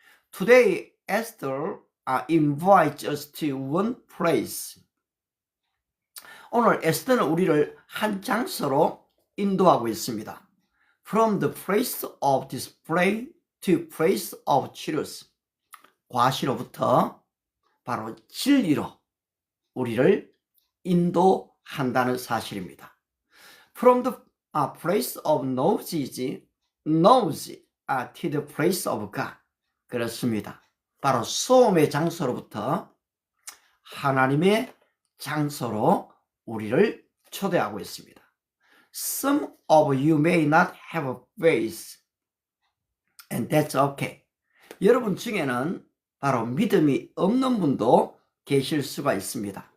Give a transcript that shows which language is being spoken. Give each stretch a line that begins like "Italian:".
English: Today, Esther invites us to one place.
Korean: 오늘 에스더는 우리를 한 장소로 인도하고 있습니다.
English: From the place of display to place of truth.
Korean: 과시로부터 바로 진리로 우리를 인도한다는 사실입니다.
English: From the place of knowledge to the place of God.
Korean: 그렇습니다. 바로 소음의 장소로부터 하나님의 장소로 우리를 초대하고 있습니다.
English: Some of you may not have faith, and that's okay.
Korean: 여러분 중에는 바로 믿음이 없는 분도 계실 수가 있습니다.